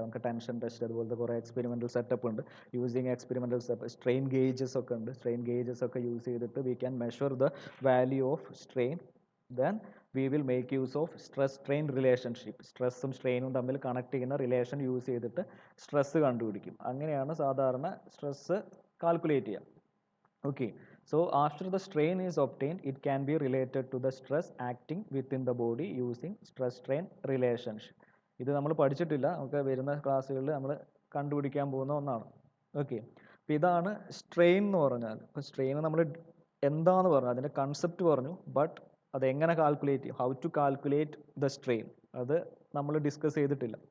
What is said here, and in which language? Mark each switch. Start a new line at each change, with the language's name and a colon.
Malayalam: നമുക്ക് tension test അതുപോലത്തെ കുറേ എക്സ്പെരിമെൻ്റൽ സെറ്റപ്പ് ഉണ്ട്. യൂസിങ് എക്സ്പെരിമെൻ്റൽ സ്ട്രെയിൻ ഗേജസ് ഒക്കെ ഉണ്ട്.
English: strain gauges
Malayalam: ഒക്കെ യൂസ് ചെയ്തിട്ട്
English: We can measure the value of strain. Then we will make use of stress strain relationship.
Malayalam: സ്ട്രെസ്സും സ്ട്രെയിനും തമ്മിൽ കണക്ട് ചെയ്യുന്ന റിലേഷൻ യൂസ് ചെയ്തിട്ട് സ്ട്രെസ്സ് കണ്ടുപിടിക്കും. അങ്ങനെയാണ് സാധാരണ സ്ട്രെസ്സ് കാൽക്കുലേറ്റ് ചെയ്യുക.
English: Okay, so after the strain is obtained, it can be related to the stress acting within the body using stress strain relationship.
Malayalam: ഇത് നമ്മൾ പഠിച്ചിട്ടില്ല, നമുക്ക് വരുന്ന ക്ലാസ്സുകളിൽ നമ്മൾ കണ്ടുപിടിക്കാൻ പോകുന്ന ഒന്നാണ്. ഓക്കെ, അപ്പോൾ ഇതാണ് സ്ട്രെയിൻ എന്ന് പറഞ്ഞാൽ. ഇപ്പോൾ സ്ട്രെയിൻ നമ്മൾ എന്താന്ന് പറഞ്ഞു, അതിൻ്റെ കൺസെപ്റ്റ് പറഞ്ഞു, ബട്ട് അത് എങ്ങനെ കാൽക്കുലേറ്റ് ചെയ്യും,
English: how to calculate the strain,
Malayalam: അത് നമ്മൾ ഡിസ്കസ് ചെയ്തിട്ടില്ല.